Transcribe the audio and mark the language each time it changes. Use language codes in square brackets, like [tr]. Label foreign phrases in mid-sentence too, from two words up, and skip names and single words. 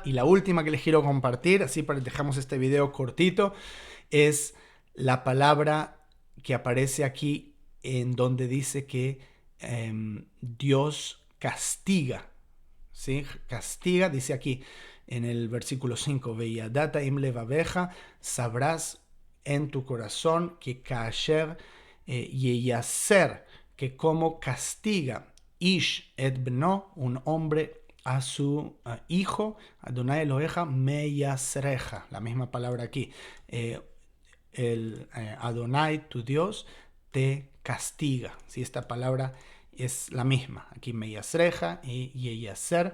[es] Y la última que les quiero compartir, así para dejamos este video cortito, es la palabra que aparece aquí en donde dice que Dios castiga, ¿sí? Castiga, dice aquí en el versículo 5, [he] וידעת עם לבבך, [es] sabrás en tu corazón que [he] כאשר ייסר, [es] que como castiga [he] איש את בנו, [es] un hombre a su hijo, [he] אדני אלהיך מיסרך, [es] la misma palabra aquí, Adonai, tu Dios, te castiga. ¿Sí? Esta palabra es la misma, aquí meyasreja y yeyaser.